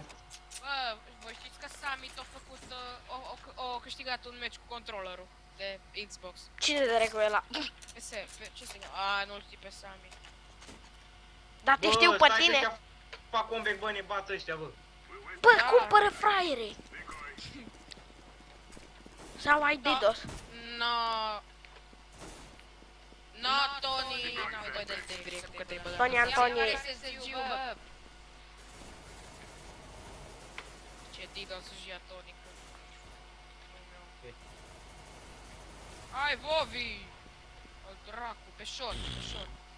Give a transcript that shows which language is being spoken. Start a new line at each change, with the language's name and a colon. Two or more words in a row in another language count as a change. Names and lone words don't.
Romanian: Bă, voi știți că Summit a făcut, o câștigat un meci cu controllerul de Xbox. Cine de cu ăla? Ce se A, nu-l știi pe Summit. Dar te știu pe tine. Fac comeback, bă, ne bat ăștia, bă. Bă, Da. cumpără fraiere. Sau ai DDoS? No. No, Tony. No, dai de grec, că te-ai băgat. Tony Antonie. Ia SSG, bă. Ce DDoS și ia Tony. Hai, Vovi! O dracu, pe short, pe short.